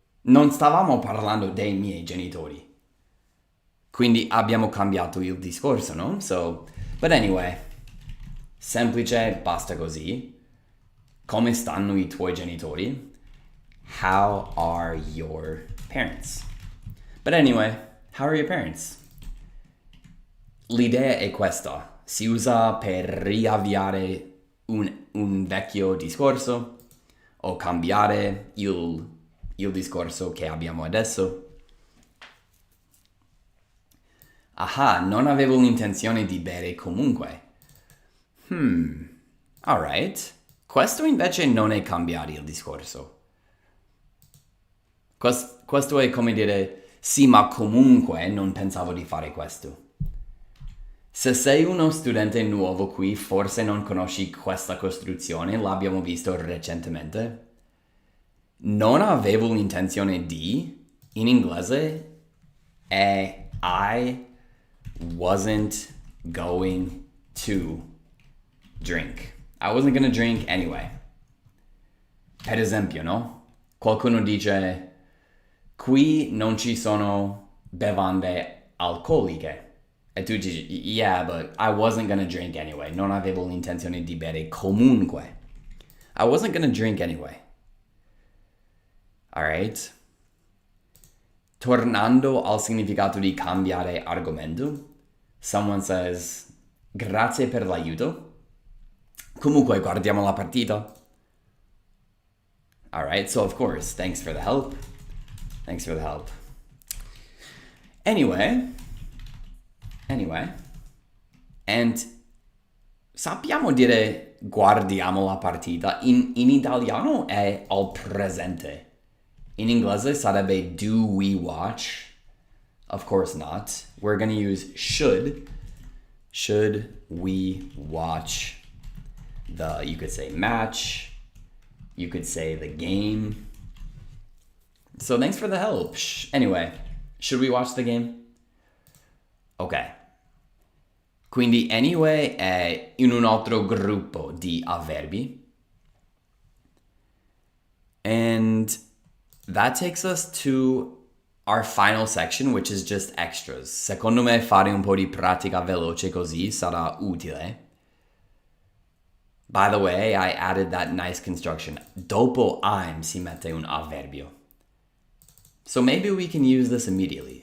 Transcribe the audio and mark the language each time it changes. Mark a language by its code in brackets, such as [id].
[it] Non stavamo parlando dei miei genitori. Quindi abbiamo cambiato il discorso, no? [en] So, but anyway, [it] semplice, basta così. Come stanno i tuoi genitori? [en] How are your parents? But anyway, how are your parents? [it] L'idea è questa. Si usa per riavviare un vecchio discorso o cambiare il discorso che abbiamo adesso. Ah, non avevo l'intenzione di bere comunque. Alright. Questo invece non è cambiare il discorso. Questo è come dire, sì, ma comunque non pensavo di fare questo. Se sei uno studente nuovo qui, forse non conosci questa costruzione, l'abbiamo visto recentemente. Non avevo l'intenzione di, in inglese, è [en] I wasn't going to drink. I wasn't gonna drink anyway. [it] Per esempio, no? Qualcuno dice, qui non ci sono bevande alcoliche. E tu dici, [en] yeah, but I wasn't gonna drink anyway. [it] Non avevo l'intenzione di bere comunque. [en] I wasn't gonna drink anyway. Alright? [it] Tornando al significato di cambiare argomento, [en] someone says, [it] grazie per l'aiuto. Comunque, guardiamo la partita. [en] Alright, so of course, thanks for the help. Thanks for the help. Anyway, and [it] sappiamo dire guardiamo la partita. In italiano è al presente. In inglese sarebbe [en] do we watch? Of course not. We're going to use should. Should we watch you could say match. You could say the game. So thanks for the help. Anyway, should we watch the game? Ok. [it] Quindi anyway è in un altro gruppo di avverbi. [en] And that takes us to our final section, which is just extras. [it] Secondo me fare un po' di pratica veloce così sarà utile. [en] By the way, I added that nice construction. [it] Dopo I'm si mette un avverbio. [en] So maybe we can use this immediately.